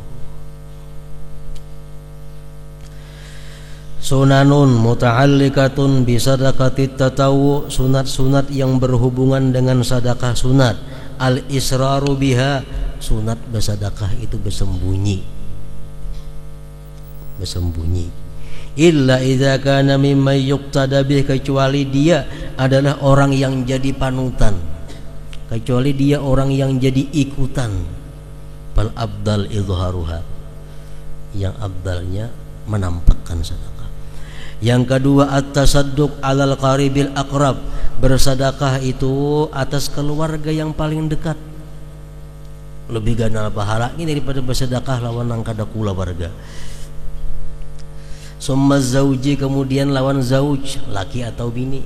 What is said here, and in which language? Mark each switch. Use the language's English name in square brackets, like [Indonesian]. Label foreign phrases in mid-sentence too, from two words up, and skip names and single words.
[Arabic] سنن متعلقة بصدقة التطوع, [Banjar] sunat-sunat yang berhubungan dengan sedekah sunat. [Arabic] الإسرار بها, [Banjar] sunat bersedekah itu bersembunyi. [Arabic] إلا إذا كان ممن يقتدى به, [Banjar] kecuali dia adalah orang yang jadi panutan, kecuali dia orang yang jadi ikutan. [Arabic] فالأولى إظهارها, [Banjar] yang abdalnya menampakkan sedekah. Yang kedua, [Arabic] التصدق على القريب الأقرب, [Banjar] bersedekah itu atas keluarga yang paling dekat. Lebih ganal pahalanya daripada bersedekah lawan nang kada keluarga. [Arabic] ثم زوج, [Banjar] kemudian lawan zauj, laki atau bini.